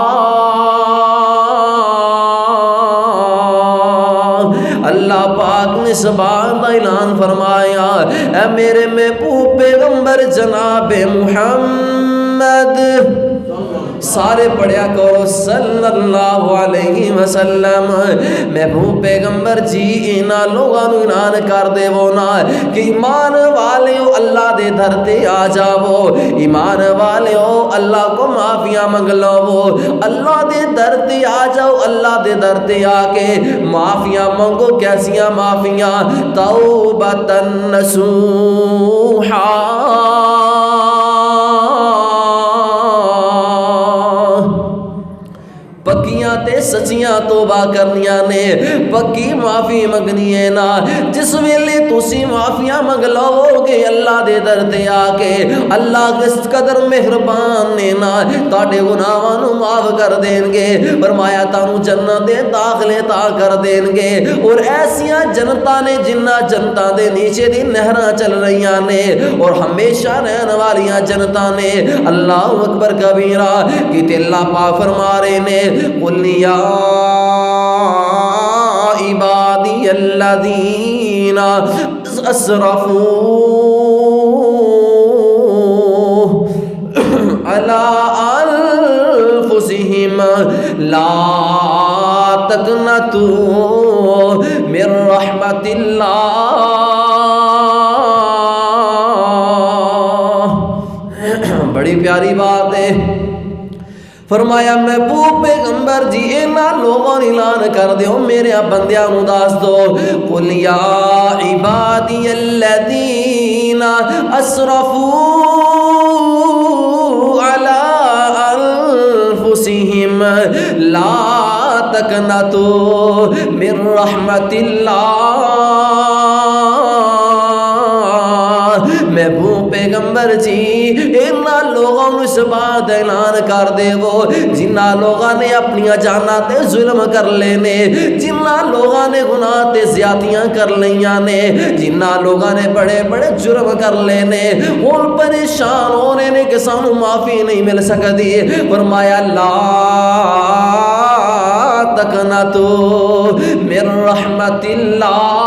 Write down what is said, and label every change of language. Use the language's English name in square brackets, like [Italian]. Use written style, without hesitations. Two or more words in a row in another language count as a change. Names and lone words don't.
[Urdu] اللہ پاک نے اس بات کا اعلان فرمایا، اے میرے محبوب پیغمبر جناب محمد [Punjabi] سارے پڑھیا کرو [Arabic] صلی اللہ علیہ وسلم۔ [Punjabi] محبوب پیغمبر جی انہاں لوگاں نوں اعلان کر دیو نا کہ ایمان والیو اللہ دے در تے آ جاؤ، ایمان والیو اللہ کو معافیاں منگ لو، اللہ دے در تے آ جاؤ، اللہ دے در تے آ کے معافیاں منگو۔ کیسیاں معافیاں؟ [Arabic] توبۃ نصوحا، [Punjabi] پکیاں تے سچیاں توبہ کرنیاں نے، پکی معافی منگنی ہے نا۔ جس ویلے تسی معافیاں منگ لو گے اللہ دے در تے آ کے، اللہ کس قدر مہربان نے نا، تاڑے گناہاں نوں معاف کر دین گے۔ فرمایا تانوں جنت دے داخلے تا کر دین گے، اور ایسیاں جنتاں نے جنہ جنتاں دے نیچے دی نہراں چل رہیاں نے، اور ہمیشہ رہن والیاں جنتاں نے۔ [Arabic] اللہ اکبر کبیرہ، [Punjabi] کہ اللہ پاک فرما رہے نے [Arabic] قل یا عبادی الذین اسرفوا علی انفسہم لا تقنطوا من رحمت اللہ۔ [Punjabi] بڑی پیاری بات ہے۔ فرمایا محبوب پیغمبر جی انہاں لوگوں نے اعلان کر دیو، میرے بندیاں نوں دس دو، [Arabic] قل یا عبادی الذین اسرفوا علی انفسہم لا تقنطوا من رحمت اللہ۔ [Punjabi] محبوب پیغمبر جی انہاں لوگوں نے اس بات اعلان کر دے وہ جنہ لوگوں نے اپنی جاناں تے ظلم کر لینے، جنہ لوگوں نے گناہ تے زیادتیاں کر لیاں نے، جنہ لوگوں نے بڑے بڑے جرم کر لینے، اور پریشان ہونے نے کہ سانوں معافی نہیں مل سکتی۔ [Arabic] فرمایا لا تقنطوا من رحمت اللہ۔